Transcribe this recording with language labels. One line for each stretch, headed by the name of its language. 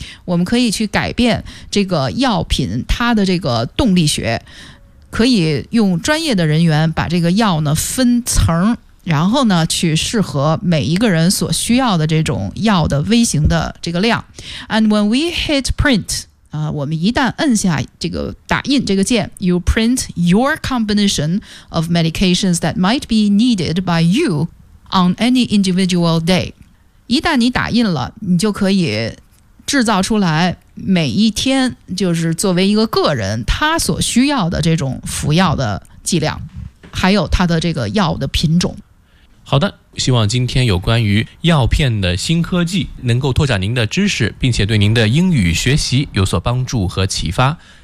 Chinese: 我们可以去改变这个药品它的这个动力学，可以用专业的人员把这个药呢分层，然后呢去适合每一个人所需要的这种药的微型的这个量。
English: And when we hit print
Chinese: 我们一旦摁下这个打印这个键，
English: You print your combination of medications that might be needed by you on any individual day.
Chinese: 一旦你打印了，你就可以制造出来每一天就是作为一个个人他所需要的这种服药的剂量，还有他的这个药的品种。好的，希望今天有关于药片的新科技能够拓展您的知识，并且对您的英语学习有所帮助和启发。